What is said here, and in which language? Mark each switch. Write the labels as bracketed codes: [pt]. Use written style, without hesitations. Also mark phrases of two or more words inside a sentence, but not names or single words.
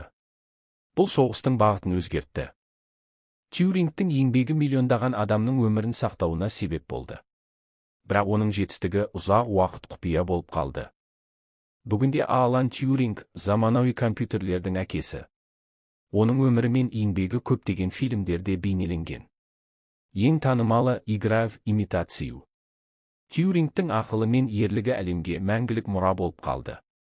[kk] Бұл соғыстың бағытын өзгертті. Тьюрингтің еңбегі миллиондаған адамның өмірін сақтауына себеп болды. Бірақ оның жетістігі ұзақ уақыт құпия болып қалды. Бүгінде Алан Тьюринг заманауи компьютерлердің әкесі. Оның өмірі мен еңбегі көптеген фильмдерде бейнеленген. Ең танымалы игра в имитацию. Тьюрингтің ақылы мен ерлігі әлемге мәңгілік мұра болып қалды.